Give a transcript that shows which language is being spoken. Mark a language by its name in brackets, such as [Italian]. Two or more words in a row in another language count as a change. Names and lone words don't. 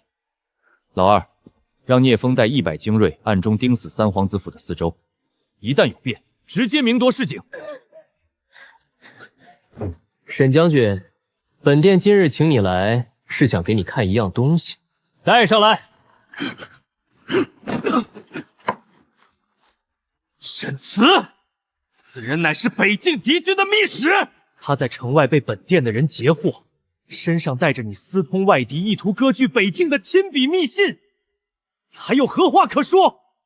[Chinese] 老二，讓聶風帶100精銳暗中盯死三皇子府的四周，一旦有變，直接明奪市井。沈將軍，本殿今日請你來，是想給你看一樣東西，帶上來。沈慈，此人乃是北境敌軍的密使，他在城外被本殿的人截獲，身上帶着你私通外敵，意圖割据北境的親筆密信，還有何話可說？